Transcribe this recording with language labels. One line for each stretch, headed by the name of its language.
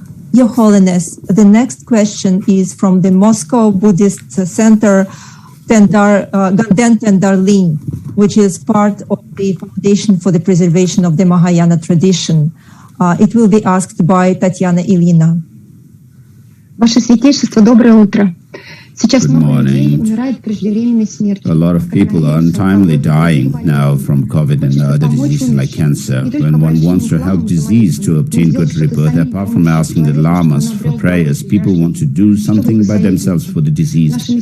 English: Your Holiness, the next question is from the Moscow Buddhist Center, Ganden Tendarlin, which is part of the Foundation for the Preservation of the Mahayana Tradition. It will be asked by Tatiana Ilina.
Russian: Ваше Святейшество, доброе утро.
English: Good morning. A lot of people are untimely dying now from COVID and other diseases like cancer. When one wants to help disease to obtain good rebirth, apart from asking the lamas for prayers, people want to do something by themselves for the diseased.